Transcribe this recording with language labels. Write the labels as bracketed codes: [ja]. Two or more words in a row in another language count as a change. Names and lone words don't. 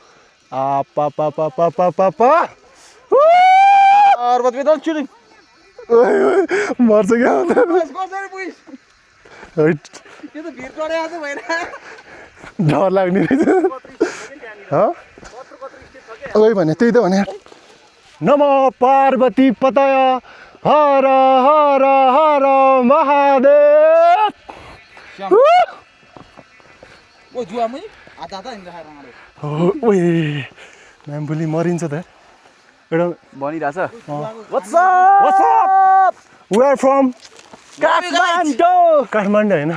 [ne] मर्छ क्या डर लाग्ने रहेछ। ओइ भने त्यही त भने। [sa] नमो पार्वती पतय हर हर हर महादेव। [ne] म्याम भोलि मरिन्छ त एउटा भनिरहेछ। [en] we are from काठमाडौँ होइन।